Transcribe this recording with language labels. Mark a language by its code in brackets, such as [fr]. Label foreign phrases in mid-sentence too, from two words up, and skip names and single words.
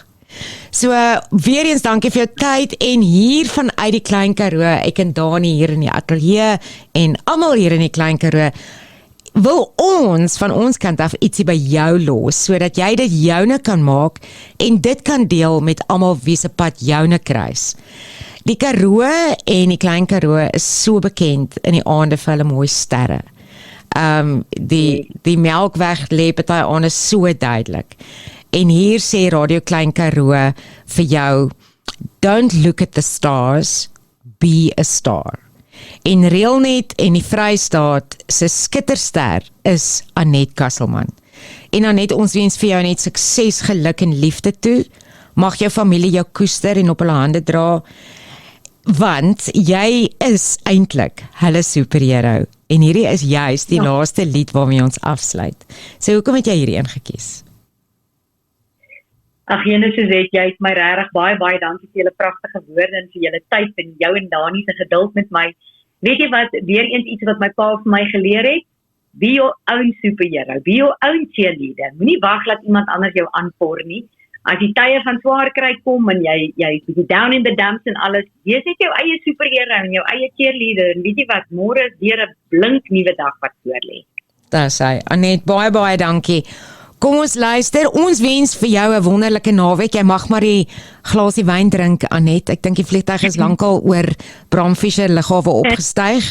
[af] So, weer eens dankie vir jou tyd, en hier vanuit die Klein Karoo, ek en Dani hier in die ateljee, en almal hier in die Klein Karoo, wil ons van ons kant af ietsie by jou los, sodat jy dit joune kan maak en dit kan deel met almal wie se pad joune kruis. Die Karoo en die Klein Karoo is so bekend in die aande vir hulle mooi sterre. Die Melkweg lê party aande so duidelik. En hier sê Radio Klein Karoo vir jou, [en] don't look at the stars, be a star. [af] En Reelnet en die Vrystaat se skitterster is Anet Kasselman. En Anet, ons wens vir jou net sukses, geluk en liefde toe. Mag jou familie jou koester en op hulle hande dra, want jy is eintlik hulle superhero. En hierdie is juist die laaste lied waarmee ons afsluit. So hoekom het jy hierdie een gekies? Ag jene Suzette, jy het my regtig baie dankie vir julle pragtige woorde en vir julle tyd en jou en Dani se geduld met my. Weet jy wat, weer eens iets wat my pa vir my geleer het? [en] Be your own superhero, be your own cheerleader. [af] Moenie wag dat iemand anders jou aanpoor nie. As die tye van swaar kry kom en jy bietjie [en] down in the dumps [af] en alles, wees net jou eie superhero en jou eie cheerleader. En weet jy wat, môre is weer 'n blink nuwe dag wat voor lê. Dis hy. Anet, baie dankie. Kom ons luister, ons wens vir jou 'n wonderlike naweek. Jy mag maar die glasie wyn drink, Anet. Ek dink die vliegtuig is lankal oor Bram Fischer lughawe opgestyg.